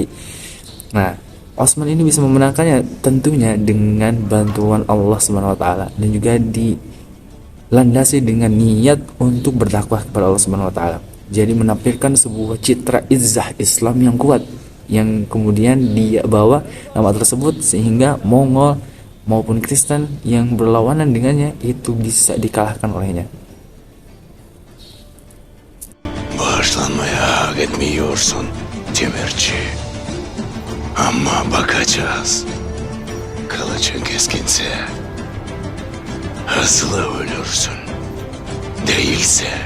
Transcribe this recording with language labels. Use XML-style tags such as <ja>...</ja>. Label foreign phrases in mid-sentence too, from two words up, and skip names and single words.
<id>Nah, Osman ini bisa memenangkannya tentunya dengan bantuan</id> <ar>الله سبحانه وتعالى,</ar> <id>dan juga dilandasi dengan niat untuk berdakwah kepada</id> <ar>الله سبحانه وتعالى.</ar> <id>Jadi menampilkan sebuah citra izzah Islam yang kuat, yang kemudian dia bawa nama tersebut sehingga Mongol maupun Kristen yang berlawanan dengannya itu bisa dikalahkan olehnya.</id> <tr>Bağışlanmaya hak etmiyorsun Demirci. Ama bakacağız. Kılıcın keskinse hızlı ölürsün. Değilse</tr>